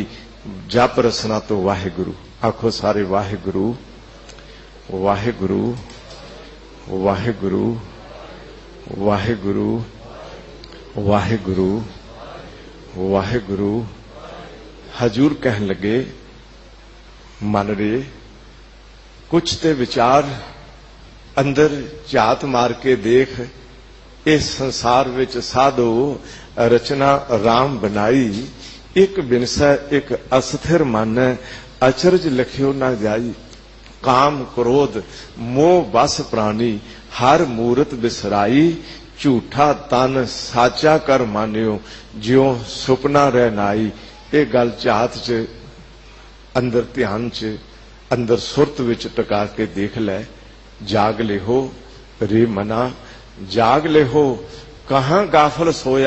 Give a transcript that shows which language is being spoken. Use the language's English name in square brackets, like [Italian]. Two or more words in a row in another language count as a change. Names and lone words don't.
[Punjabi] ਜਪ ਰਸਨਾ ਤੋ ਵਾਹਿਗੁਰੂ ਆਖੋ ਸਾਰੇ ਵਾਹਿਗੁਰੂ ਵਾਹਿਗੁਰੂ ਵਾਹਿਗੁਰੂ ਵਾਹਿਗੁਰੂ ਵਾਹਿਗੁਰੂ ਵਾਹਿਗੁਰੂ। ਹਜ਼ੂਰ ਕਹਿਣ ਲੱਗੇ ਮਨ ਰੇ ਕੁਝ ਤੇ ਵਿਚਾਰ ਅੰਦਰ ਝਾਤ ਮਾਰ ਕੇ ਦੇਖ। [Braj] इस संसार विच साधो रचना राम बनाई, एक बिनसा एक अस्थिर मन अचरज लखियो ना जाई। काम क्रोध मोह बस प्राणी, हर मूरत बिसराई। झूठा तन साचा कर मानियो, ज्यों सुपना रह नाई। [Punjabi] ਇਹ ਗੱਲ ਝਾਤ ਚ ਅੰਦਰ ਧਿਆਨ ਚ ਅੰਦਰ ਸੁਰਤ ਵਿਚ ਟਕਾ ਕੇ ਦੇਖ ਲੈ। [Braj] जाग ले हो रे मना जाग ले हो, कहाँ गाफल सोया।